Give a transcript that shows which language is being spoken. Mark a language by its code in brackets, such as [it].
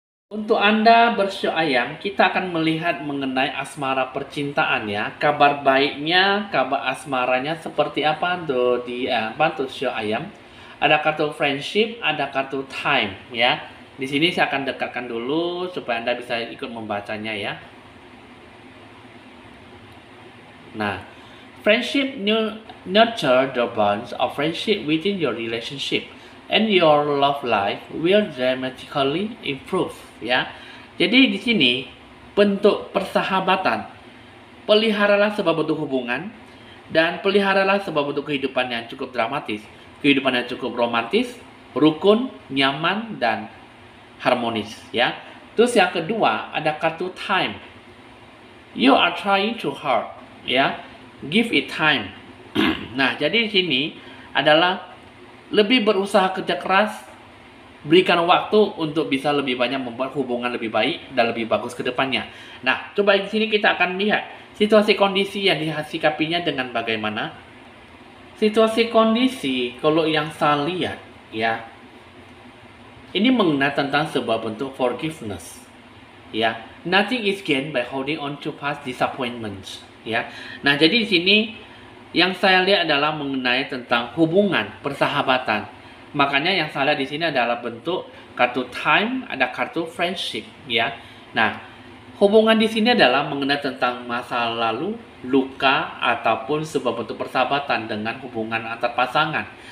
[id] Untuk Anda bersio ayam, kita akan melihat mengenai asmara percintaan ya. Kabar baiknya, kabar asmaranya seperti apa tuh di sio ayam? Ada kartu friendship, ada kartu time ya. Di sini saya akan dekatkan dulu supaya Anda bisa ikut membacanya ya. [en] Nah, friendship nurture the bonds of friendship within your relationship, and your love life will dramatically improve ya. [id] Jadi di sini bentuk persahabatan. Peliharalah sebuah bentuk hubungan dan peliharalah sebuah bentuk kehidupan yang cukup dramatis, kehidupan yang cukup romantis, rukun, nyaman dan harmonis ya. Terus yang kedua ada kartu time. [en] You are trying too hard ya. Give it time. [id] Nah, jadi di sini adalah lebih berusaha kerja keras, berikan waktu untuk bisa lebih banyak membuat hubungan lebih baik dan lebih bagus ke depannya. Nah, coba di sini kita akan lihat situasi kondisi yang disikapinya dengan bagaimana. Situasi kondisi kalau yang saya lihat ya, ini mengenai tentang sebuah bentuk forgiveness ya. [en] Nothing is gained by holding on to past disappointments ya. [id] Nah, jadi di sini yang saya lihat adalah mengenai tentang hubungan persahabatan. Makanya yang saya lihat di sini adalah bentuk kartu time, ada kartu friendship ya. Nah, hubungan di sini adalah mengenai tentang masa lalu, luka ataupun sebuah bentuk persahabatan dengan hubungan antar pasangan.